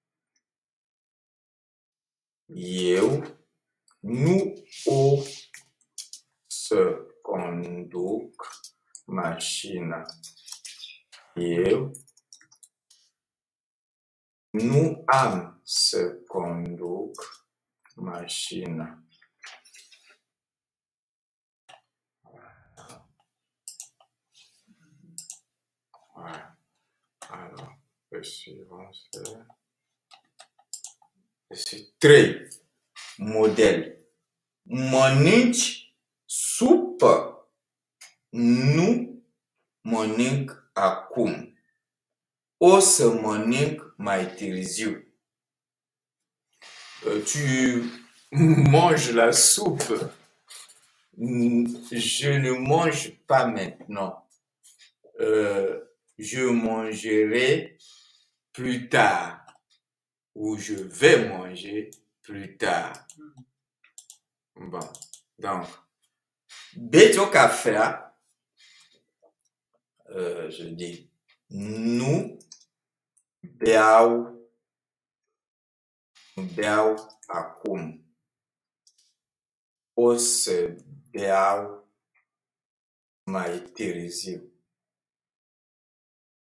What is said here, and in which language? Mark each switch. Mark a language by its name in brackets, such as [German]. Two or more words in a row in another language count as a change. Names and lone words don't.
[Romanian] Eu nu o să conduc mașina. Eu nu am să conduc mașina. [French] Alors, le suivant c'est 3. [Romanian] Model. Mănânci supă. Nu mănânc acum. O să mănânc mai târziu. [French] Tu manges la soupe. Je ne mange pas maintenant. Je mangerai plus tard. Ou je vais manger plus tard. Bon, donc, [Romanian] beți o cafea, [French] je dis, [Romanian] nu beau acum. O să beau mai târziu.